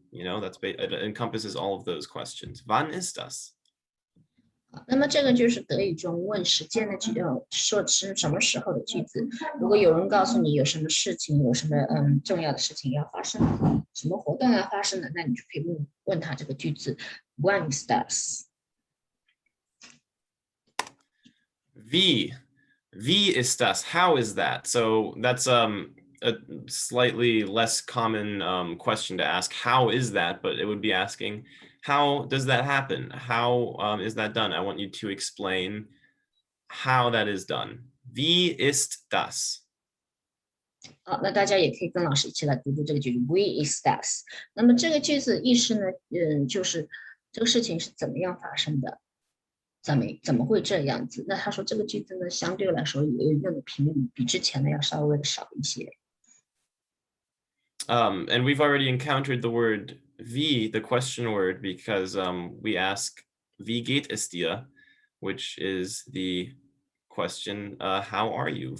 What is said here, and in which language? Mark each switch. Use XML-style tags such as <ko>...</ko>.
<en>It encompasses all of those questions.</en> <de>Wann ist das?</de> <zh>那么这个就是德语中问时间的说是什么时候的句子。如果有人告诉你有什么事情，有什么重要的事情要发生，什么活动要发生的，那你就可以问他这个句子</zh> <en>When is that?</en> <de>Wie ist das?</de> <en>How is that? So that's a slightly less common question to ask. How is that? But it would be asking, how does that happen? How is that done? I want you to explain how that is done.</en> <de>Wie ist das?</de> <zh>好，那大家也可以跟老师一起来读读这个句子</zh> <en>We is that。</en> <zh>那么这个句子意思呢，就是这个事情是怎么样发生的，怎么会这样子？那他说这个句子呢，相对来说用的频率比之前的要稍微的少一些。</zh> <en>And we've already encountered the word wie, the question word, because we ask</en> <de>wie geht es dir,</de> <en>which is the question, how are you?</en>